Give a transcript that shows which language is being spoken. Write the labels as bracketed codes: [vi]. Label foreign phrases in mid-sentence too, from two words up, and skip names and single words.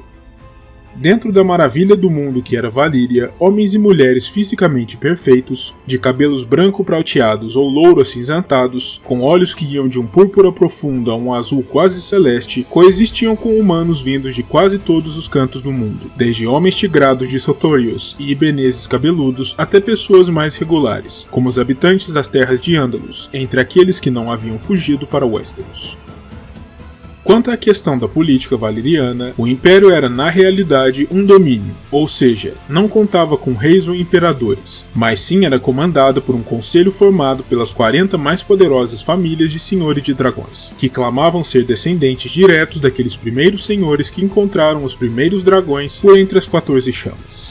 [pt] Dentro da maravilha do mundo que era Valíria, homens e mulheres fisicamente perfeitos, de cabelos branco-prateados ou louro-acinzentados, com olhos que iam de um púrpura profundo a um azul quase celeste, coexistiam com humanos vindos de quase todos os cantos do mundo, desde homens tigrados de Sothorios e ibeneses cabeludos até pessoas mais regulares, como os habitantes das terras de Andalus, entre aqueles que não haviam fugido para Westeros. Quanto à questão da política valeriana, o Império era na realidade um domínio, ou seja, não contava com reis ou imperadores, mas sim era comandado por um conselho formado pelas 40 mais poderosas famílias de senhores de dragões, que clamavam ser descendentes diretos daqueles primeiros senhores que encontraram os primeiros dragões por entre as 14 chamas.